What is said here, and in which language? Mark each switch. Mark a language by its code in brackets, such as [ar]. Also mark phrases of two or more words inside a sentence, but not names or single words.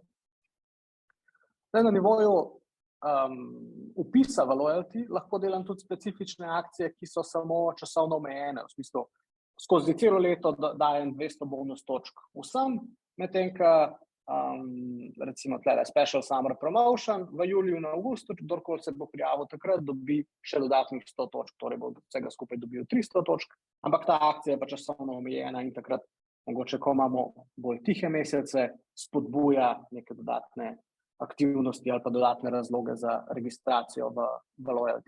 [sl] Zdaj na nivoju upisa v loyalty lahko delam tudi specifične akcije, ki so samo časovno omejene, v smislu skozi celo leto dajem 200 bonus točk vsem, medtem ko recimo tlele [en] special summer promotion [sl] v juliju in avgustu, kdorkoli se bo prijavil takrat, dobi še dodatnih 100 točk, torej bo vsega skupaj dobil 300 točk, ampak ta akcija je pa časovno omejena in takrat mogoče, ko imamo bolj tihe mesece, spodbuja neke dodatne aktivnosti ali pa dodatne razloge za registracijo v loyalty.